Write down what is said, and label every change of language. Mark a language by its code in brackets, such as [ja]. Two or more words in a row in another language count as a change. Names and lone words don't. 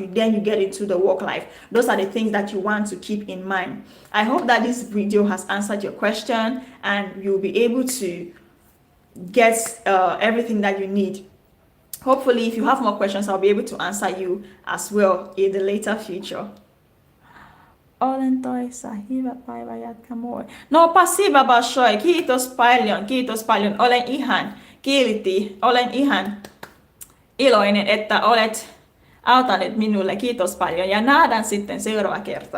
[en] Then you get into the work life. Those are the things that you want to keep in mind. I hope that this video has answered your question and you'll be able to get everything that you need. Hopefully, if you have more questions, I'll be able to answer you as well in the later future. [fi] Olen toissa, hyvä päivä, jatka moi. No, [ru] спасибо большое, [fi] kiitos paljon, olen ihan iloinen, että olet autanut minulle, kiitos paljon, ja nähdään sitten seuraava kerta.